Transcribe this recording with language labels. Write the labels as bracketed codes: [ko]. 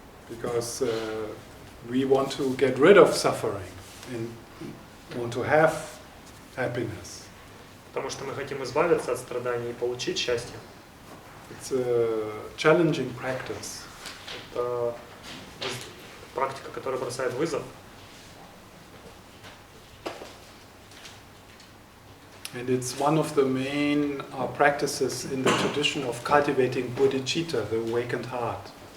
[en] Because we want to get rid of suffering and want to have happiness. [ru] Потому что мы хотим избавиться от страданий и получить счастье. [en] It's a challenging practice. [ru] Это практика, которая бросает вызов. [en] And it's one of the main practices in the tradition of cultivating bodhicitta, the awakened heart.